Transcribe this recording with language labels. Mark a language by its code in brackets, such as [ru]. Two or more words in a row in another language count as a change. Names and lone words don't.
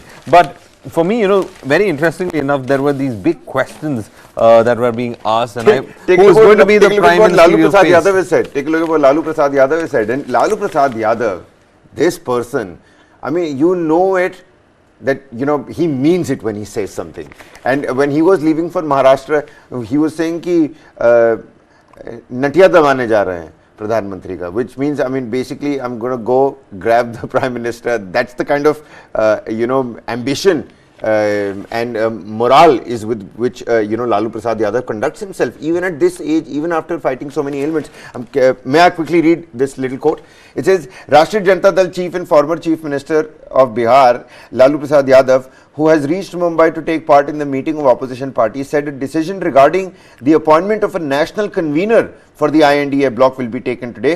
[en] But for me, very interestingly enough, there were these big questions that were being asked, and who is going to be the Prime Minister? Lalu Prasad Yadav has said. Take a look at what Lalu Prasad Yadav has said. And Lalu Prasad Yadav, this person, I mean, that he means it when he says something. And when he was leaving for Maharashtra, he was saying [hi] कि नतिया दमने जा रहे हैं प्रधान मंत्री का, [en] which means, basically I'm going to go grab the Prime Minister. That's the kind of ambition and morale is with which Lalu Prasad Yadav conducts himself, even at this age, even after fighting so many ailments. May I quickly read this little quote? It says, Rashtriya Janata Dal Chief and former Chief Minister of Bihar, Lalu Prasad Yadav, who has reached Mumbai to take part in the meeting of opposition parties, said a decision regarding the appointment of a national convener for the I.N.D.A bloc will be taken today.